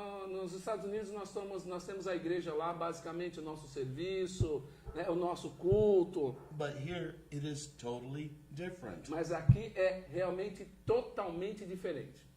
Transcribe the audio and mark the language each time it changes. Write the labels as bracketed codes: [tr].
[pt] Nos Estados Unidos nós temos a igreja lá, basicamente o nosso serviço, né, o nosso culto. [en] But here it is totally different. [pt] Mas aqui é realmente totalmente diferente.